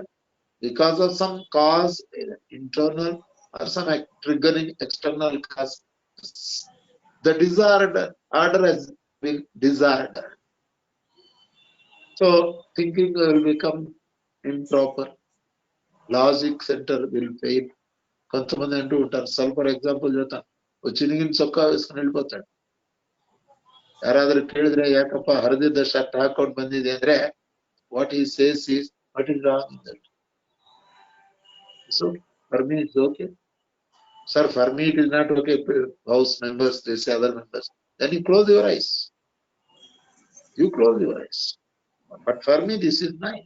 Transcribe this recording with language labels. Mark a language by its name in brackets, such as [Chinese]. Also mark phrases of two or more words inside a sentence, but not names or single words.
[English] Because of some cause, internal or some triggering external cause, the disorder order has been disordered. So thinking will become improper. Logic center will fail. [Telugu] కొంతమంది అంటూ ఉంటారు [English] for example [Telugu] చెప్తాను చినిగిన చొక్కా వేసుకుని వెళ్ళిపోతాడు [Kannada] ಯಾರಾದ್ರೂ ಕೇಳಿದ್ರೆ ಯಾಕಪ್ಪ ಹರಿದಿದ್ದ ಶರ್ಟ್ ಹಾಕೊಂಡು ಬಂದಿದೆ ಅಂದ್ರೆ [English] what he says is what is wrong in that. So for me it's okay. Sir, for me it is not okay. House members, they say other members. Then you close your eyes. You close your eyes. But for me this is nice.